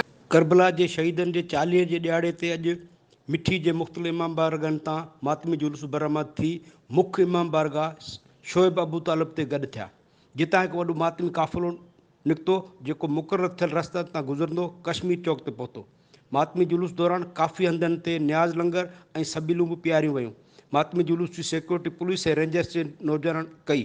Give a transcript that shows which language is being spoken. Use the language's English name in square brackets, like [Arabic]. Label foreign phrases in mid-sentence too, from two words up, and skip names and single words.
[Sindhi] करबला के शहीदन के 40 के दिहाड़े ते अज मिठी के मुख्तलिफ़ इमाम बारगन तां मातमी जुलूस बरामद थी मुख्य इमाम बारगाह शोएब अबू तालब ते गड थिया, जितां एक वॾो मातमी काफ़िलो निकितो जेको मुक़रर थियल रस्ते तां गुज़रंदो कश्मीर चौक ते पहुतो। मातमी जुलूस दौरान काफ़ी हंधनि ते न्याज़ लंगर ऐं सबिलूं बि पियारियूं वयूं। मातमी जुलूस की सिक्योरिटी पुलिस ऐं रेंजर्स के नौजवान कई।